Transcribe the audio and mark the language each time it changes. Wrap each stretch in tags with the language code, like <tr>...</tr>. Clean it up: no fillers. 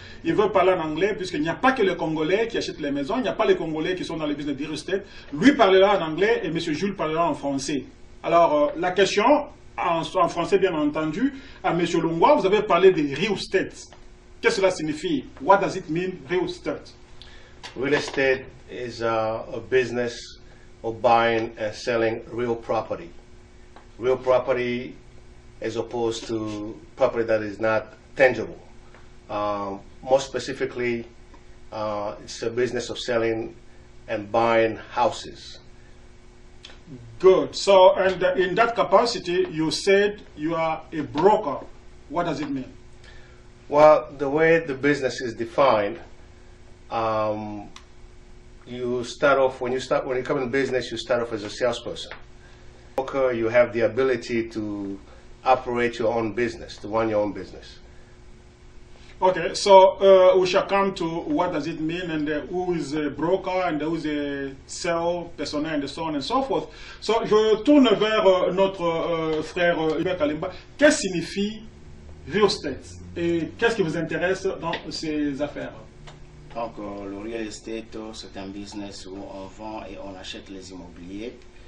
<fr>Il veut parler en anglais puisqu'il n'y a pas que les Congolais qui achètent les maisons, il n'y a pas les Congolais qui sont dans le business de real estate. Lui parlera en anglais et M. Jules parlera en français. Alors la question, en français bien entendu, à M. Longwa, vous avez parlé de real estate. Qu'est-ce que cela signifie?</fr> <en>What does it mean, real estate? Real estate is a business of buying and selling real property. Real property as opposed to property that is not tangible. More specifically, it's a business of selling and buying houses. Good. So, and in that capacity, you said you are a broker. What does it mean? Well, the way the business is defined, you start off, when you come in business, you start off as a salesperson. Broker, you have the ability to operate your own business, to run your own business. Okay, so we shall come to what does it mean and who is a broker and who is a sales personnel and so on and so forth.</en> <fr>So, je tourne vers notre frère Hubert Kalemba. Qu'est-ce que signifie real estate et qu'est-ce qui vous intéresse dans ces affaires? Donc, le real estate, c'est un business où on vend et on achète les immobiliers.</fr>